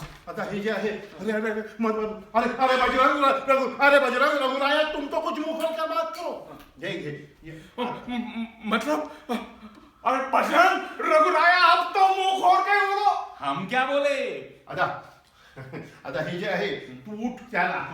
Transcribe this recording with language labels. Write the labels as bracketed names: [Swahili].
[Marathi] आता हे जे आहे [Hindi] अरे अरे अरे अरे बजरंग रघुराया तुम तो कुछ मुंह खोल कर बात करो। ये मतलब अरे बजरंग रघुराया अब तो मुंह खोल के बोलो। हम क्या बोले? [Marathi] आता हे जे आहे तू उठ त्याला।